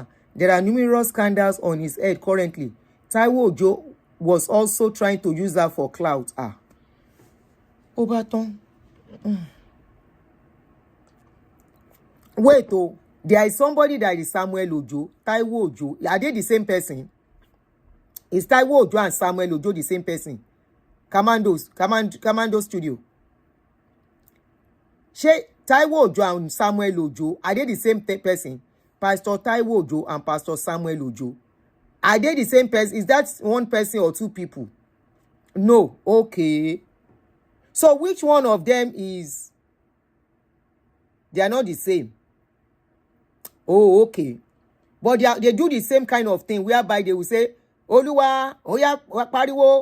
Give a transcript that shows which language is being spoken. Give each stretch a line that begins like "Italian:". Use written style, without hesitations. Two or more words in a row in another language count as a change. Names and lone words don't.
English: There are numerous scandals on his head currently. Taiwo Ojo was also trying to use that for clout. Obaton. Wait, there is somebody that is Samuel Ojo, Taiwo Ojo. Are they the same person? Is Taiwo Ojo and Samuel Ojo the same person? Commando Studio. Taiwo Ojo and Samuel Ojo, are they the same person? Pastor Taiwo Ojo and Pastor Samuel Ojo. Are they the same person? Is that one person or two people? No. Okay. So which one of them is... They are not the same. Oh, okay. But they do the same kind of thing whereby they will say,
Yoruba: Oluwa, Oya, Pariwo.